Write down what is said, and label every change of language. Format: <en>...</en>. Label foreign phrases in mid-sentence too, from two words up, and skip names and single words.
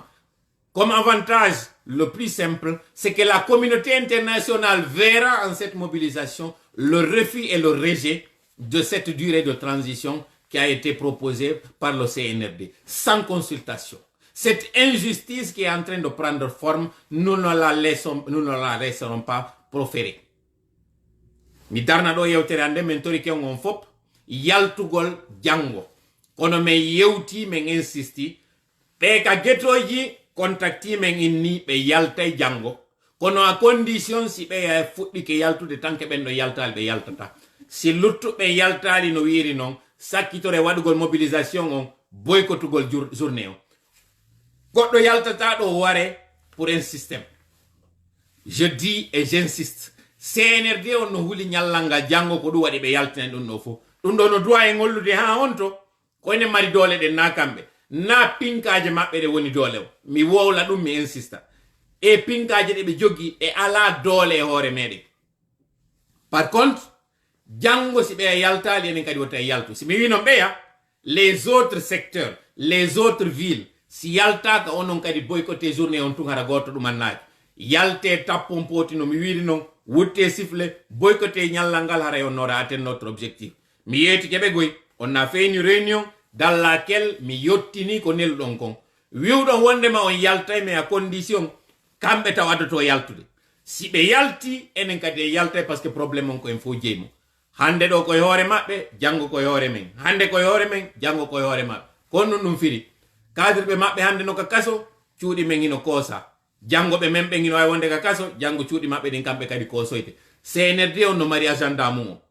<fr>Comme avantage, le plus simple, c'est que la communauté internationale verra en cette mobilisation le refus et le rejet de cette durée de transition qui a été proposée par le CNRD, sans consultation. Cette injustice qui est en train de prendre forme, nous ne la laisserons pas proférer.</fr> <ff>Mi darna do yewtere ande men tori ke on fop yaltugol jango. Kono me yewti men insisti, pe ka getoji contacti men inni be yaltay jango. Kono</ff> <fr>a condition</fr> <ff>si be fuɗɗi ke yaltude tanke ben no yaltal be yaltata. Si luttuɓe yaltali no wiri non, sakkitore waɗugol mobilisation on, boykottugol journée on. Goɗɗo yaltata ɗo ware</ff> <fr>pour un système. Je dis et j'insiste,</fr> <ff>CNRD on no huli nyallanga jango ko ɗum waɗi ɓe yaltinen ɗum ɗo fof. Ɗum ɗo no duwa e ngollude ha on to, koyne mari doole ɗen na kamɓe. Na pinkaje maɓɓe ɗe woni doole o. Mi wowla ɗum mi insista. E pinkaje ɗe ɓe jogi e ala doole e hoore meɗen.</ff> <fr>Par contre,</fr> <ff>jango si ɓe yaltali enen kadi wotta yaltu. Si mi wi non ɓeya,</ff> <fr>les autres secteurs, les autres villes,</fr> <ff>si yaltaka onon kadi boycotté journée on tun hara goto ɗumannaji. Yalte tappon poti no mi wiri non, wutte siffle, boycotté ñallal ngal hara</ff> <fr>on aura atteint notre objectif.</fr> <ff>Mi yeti keɓe goy,</ff> <fr>on a fait une réunion dans laquelle</fr> <ff>mi yottini ko nelɗon kon. Wiwɗon wondema on yaltay</ff> <fr>mais à condition</fr> <ff>kamɓe taw addoto yaltude. Si ɓe yalti enen kadi e yaltay</ff> <fr>parce que probléme</fr> <ff>on ko en fo jeymo. Hande ɗo koye hoore maɓɓe, jango koye hoore men. Hande koye hoore men, jango koye hoore maɓɓe. Kono ɗum firi. Kadirɓe maɓɓe hande no ka kaso, cuuɗi men ino koosa. Jango ɓe men ɓe ino wawi wonde ka kaso, jango cuuɗi maɓɓe ɗin kamɓe kadi koosoyte. CNRD on no mari agenda mum o.</ff>